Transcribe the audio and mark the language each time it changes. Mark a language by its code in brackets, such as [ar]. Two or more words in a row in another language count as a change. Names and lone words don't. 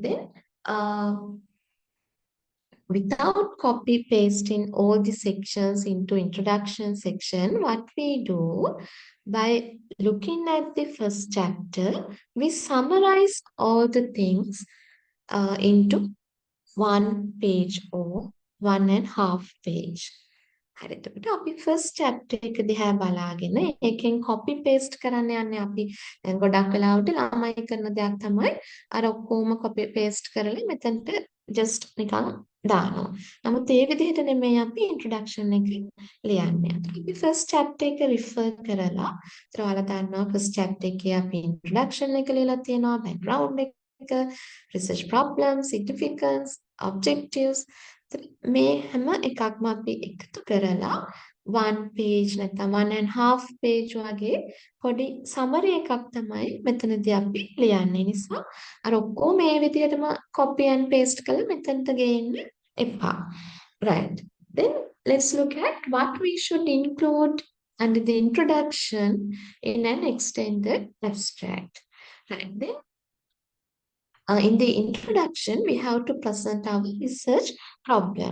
[en] Then without copy pasting all the sections into introduction section, what we do by looking at the first chapter, we summarize all the things into one page or 1.5 page. [si] හරි එතකොට අපි [en] first chapter [si] එක දිහා බලාගෙන ඒකෙන් [en] copy paste [si] කරන්න යන්නේ අපි දැන් ගොඩක් වෙලාවට ළමයි කරන දෙයක් තමයි අර ඔක්කොම [en] copy paste [si] කරලා මෙතනට just නිකන් දානවා. නමුත් ඒ විදිහට නෙමෙයි අපි introduction එක ලියන්නේ. අපි [en] first chapter [si] එක refer කරලා ඒතර ඔයාලා දන්නවා [en] first chapter [si] එකේ අපි introduction එක ලියලා තියෙනවා background එක [en] research problem significance objectives [si] මේ හැම එකක්ම අපි එකතු කරලා 1 page නැත්නම් 1.5 page වගේ පොඩි summary එකක් තමයි මෙතනදී අපි ලියන්නේ. නිසා අර ඔක්කොම මේ විදිහටම [en] copy and paste [si] කරලා මෙතනට ගේන්න එපා. [en] Right. Then let's look at what we should include under the introduction in an extended abstract. Right. Then in the introduction, we have to present our research problem.